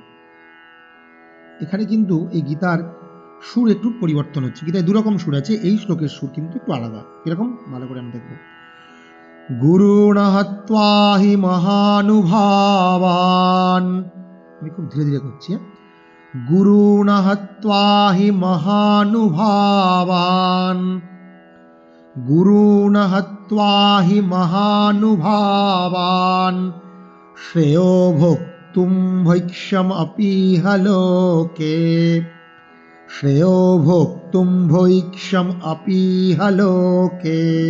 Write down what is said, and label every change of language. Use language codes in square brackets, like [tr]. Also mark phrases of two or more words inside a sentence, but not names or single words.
[bn] এখানে কিন্তু এই গীতার সুর একটু পরিবর্তন হচ্ছে, গীতায় দুরকম সুর আছে, এই শ্লোকের সুর কিন্তু একটু আলাদা। এরকম ভালো করে আমরা দেখব। [sa] গুরুণ হত্বা হি মহানুভাবান, [bn] আমি খুব ধীরে ধীরে করছি। [sa] गुरून् हत्वा हि महानुभावान् गुरून् हत्वा हि महानुभावान् श्रेयो भोक्तुं भैक्षमपीह लोके श्रेयो भोक्तुं भैक्षमपीह लोके